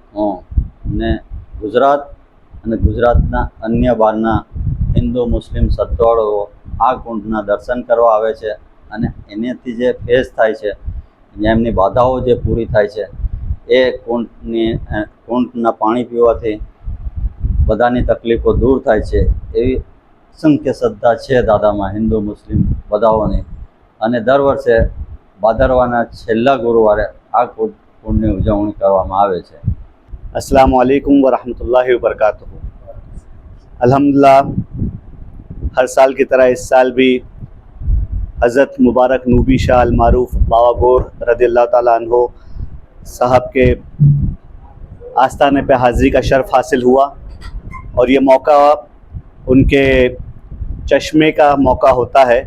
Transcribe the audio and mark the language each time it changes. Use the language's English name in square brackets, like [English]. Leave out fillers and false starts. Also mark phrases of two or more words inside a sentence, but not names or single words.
[Gujarati] ને ગુજરાત અને ગુજરાતના અન્ય બહારના હિન્દુ મુસ્લિમ શ્રદ્ધાળુઓ આ કુંડના દર્શન કરવા આવે છે અને એનાથી જે ફેઝ થાય છે, એમની બાધાઓ જે પૂરી થાય છે, એ કુંડના પાણી પીવાથી બધાની તકલીફો દૂર થાય છે. એવી અસંખ્ય શ્રદ્ધા છે દાદામાં હિન્દુ મુસ્લિમ બધાઓની. અને દર વર્ષે ભાદરવાના છેલ્લા ગુરુવારે આ કુંડની ઉજવણી કરવામાં આવે છે. [Arabic] السلام عليكم ورحمة الله وبركاته. [Hindi] अल्हम्दुलिल्लाह हर साल की तरह इस साल भी हज़रत मुबारक नूबी शाह [Arabic] المعروف [Hindi] बाबा गौर [Arabic] رضي الله تعالى عنه [Hindi] साहब के आस्थाने पे हाज़िरी का शर्फ हासिल हुआ और ये मौका उनके चश्मे का मौका होता है.